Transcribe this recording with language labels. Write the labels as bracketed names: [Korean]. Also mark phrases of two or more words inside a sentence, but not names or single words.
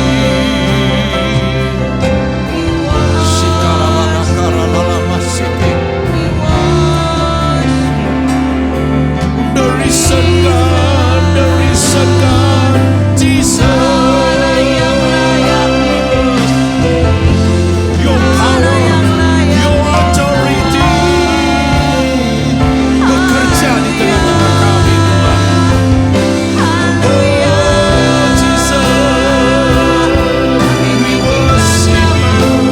[English] There is a God, there is a God, Jesus. Your power, your authority [Indonesian] bekerja di tengah-tengah kami, Tuhan. [English] Oh Jesus, we worship you.